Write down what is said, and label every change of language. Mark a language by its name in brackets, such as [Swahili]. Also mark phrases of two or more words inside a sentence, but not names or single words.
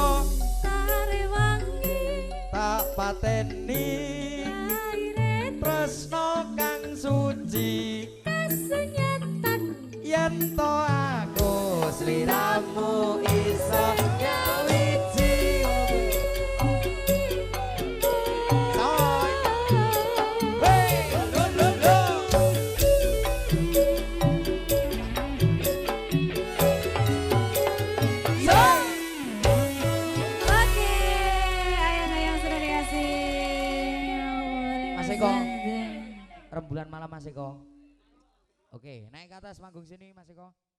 [Javanese] tarewangi tak pateni tresno kang suci kasunyatan yen to aku sliramu iso nyawiji soy hey lo lo lo soy [Indonesian] Oke, ayang-ayang sudah dikasih. Mas Eko. rembulan malam Mas Eko. Oke, naik ke atas manggung sini Mas Eko.